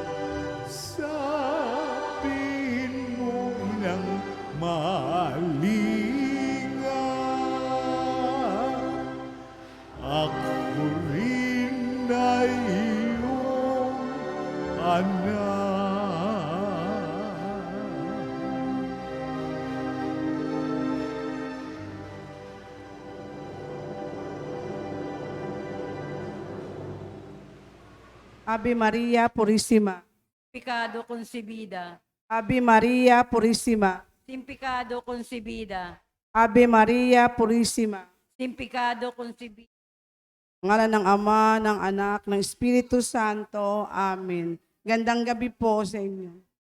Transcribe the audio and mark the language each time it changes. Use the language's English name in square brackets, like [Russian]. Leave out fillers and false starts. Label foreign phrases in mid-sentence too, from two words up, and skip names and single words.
[Filipino] Sabihin mo, inang malinga, ako rin ay iyong anak. [Spanish] Ave Maria Purísima. Pecado concebida. Ave Maria Purísima. Sin pecado concebida. Ave Maria Purísima. Sin pecado concebida. [Filipino] Ngalan ng Ama, ng Anak, ng Espiritu Santo. Amen. Gandang gabi po sa inyo.